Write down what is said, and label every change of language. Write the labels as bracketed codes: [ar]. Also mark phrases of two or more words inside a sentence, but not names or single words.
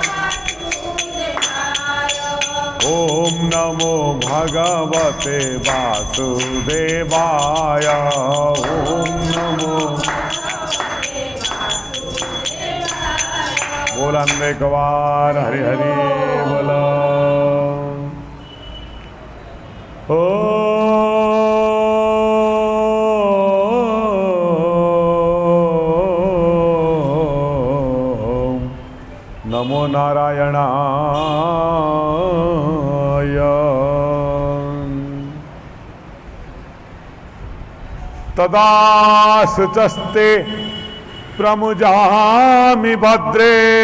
[sa] ओम नमो भगवते वासुदेवाय ओम नमो [hi] बोलन एक बार हरि हरि बोलो नमो [sa] नारायणाय तदा शुचस्ते प्रमुजामि भद्रे